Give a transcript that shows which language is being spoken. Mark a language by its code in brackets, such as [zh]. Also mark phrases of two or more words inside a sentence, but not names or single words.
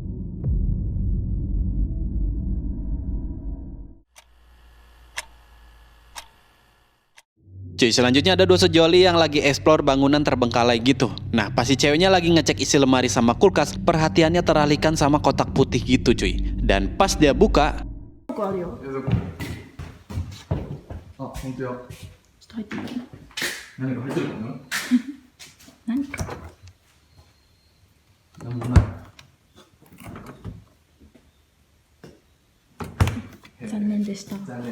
[id] Cuy, selanjutnya ada dua sejoli yang lagi explore bangunan terbengkalai gitu. Nah, pas si ceweknya lagi ngecek isi lemari sama kulkas, perhatiannya teralihkan sama kotak putih gitu cuy. Dan pas dia buka, [ja] あるよ。あ、本当や。ちょっと入ってみて。何が入ってるかな？何か。なんもない。残念でした。